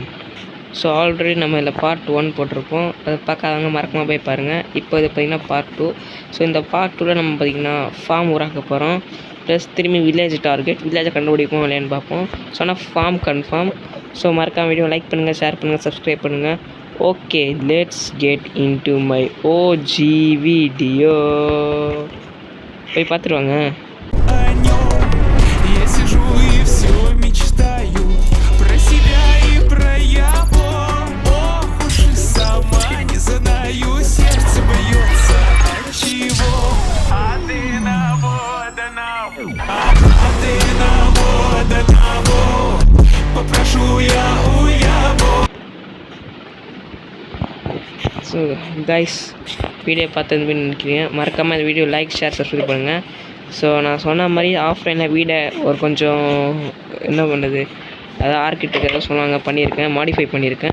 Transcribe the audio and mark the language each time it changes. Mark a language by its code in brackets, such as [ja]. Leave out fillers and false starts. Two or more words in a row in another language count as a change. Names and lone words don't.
[en] so already [ta] நம்ம இதில் பார்ட் 1 போட்டிருப்போம். அதை பார்க்காதவங்க மறக்காமல் போய் பாருங்கள். இப்போ இது பார்த்திங்கன்னா பார்ட் 2. ஸோ இந்த பார்ட் 2ல் நம்ம பார்த்திங்கன்னா ஃபார்ம் உருவாக்க போகிறோம். ப்ளஸ் திரும்பி [en] village target, [ta] வில்லேஜை கண்டுபிடிப்போம் இல்லையான்னு பார்ப்போம். ஸோ ஆனால் [en] farm confirm. [ta] ஸோ மறக்காம [en] video like [ta] பண்ணுங்கள், ஷேர் பண்ணுங்கள், சப்ஸ்கிரைப் பண்ணுங்கள். [en] Okay, let's get into my OG video. [ru] Ой, патроны. О нем я сижу и все мечтаю про себя и про его. Ох уж и сама не знаю, сердце бьется от чего. А ты на того, попрошу я у его. [en] so guys, video [ta] பார்த்து நினைக்கிறேன். மறக்காமல் இந்த [en] video like, share, subscribe [ta] பண்ணுங்கள். ஸோ நான் சொன்ன மாதிரி ஆஃப்லைனில் வீடை ஒரு கொஞ்சம் என்ன பண்ணுறது, அதாவது ஆர்கிடெக்ட் ஏதாவது சொல்லுவாங்க, பண்ணியிருக்கேன், மாடிஃபை பண்ணியிருக்கேன்.